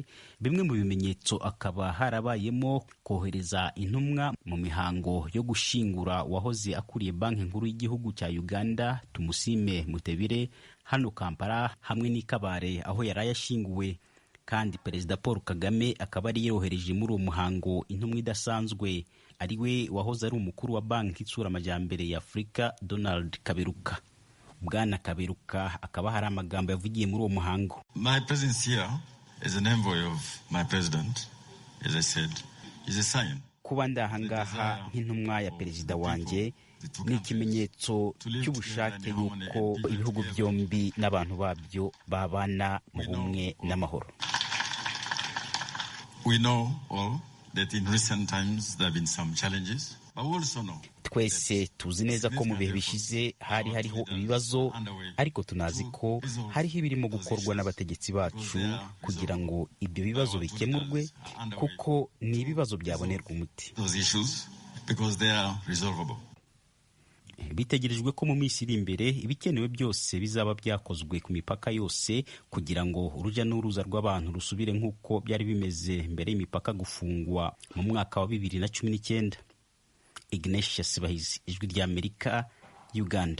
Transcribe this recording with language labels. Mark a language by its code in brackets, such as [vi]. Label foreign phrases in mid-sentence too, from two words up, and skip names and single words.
[rw] Bimwe mu bimenyetso akaba harabayemo kohereza intumwa mu mihango yo gushingura wahoze akuriye banki nkuru y'igihugu cya Uganda, Tumusime Mutebire, hano Kampala, hamwe n'i Kabare aho yari yashinguwe. Kandi Perezida Paul Kagame akaba ari yohereje muri uwo muhango intumwa idasanzwe, ari we wahoze ari umukuru wa banki itsura amajyambere ya Afurika, Donald Kaberuka. Bwana Kaberuka akaba hari amagambo yavugiye muri uwo muhango. [en] My presence here as an envoy of my president, as I said, is a sign. [rw] Kuba ndahangaha nk'intumwa ya perezida wanjye ni ikimenyetso cy'ubushake y'uko ibihugu byombi n'abantu babyo babana mu bumwe n'amahoro. [en] We know all that in recent times there have been some challenges, but we also know. [rw] Twese tuzi neza ko mu bihe bishize hari hariho ibibazo, ariko tunazi ko hariho ibirimo gukorwa n'abategetsi bacu kugira ngo ibyo bibazo bikemurwe, kuko ni ibibazo byabonerwa umuti. [en] Those issues because they are resolvable. [rw] Bitegerejwe ko mu minsi iri imbere ibikenewe byose bizaba byakozwe ku mipaka yose kugira ngo urujya n'uruza rw'abantu rusubire nk'uko byari bimeze mbere y'imipaka gufungwa mu mwaka wa 2019. Ignatius Bahizi, Ijwi ry'Amerika, Uganda.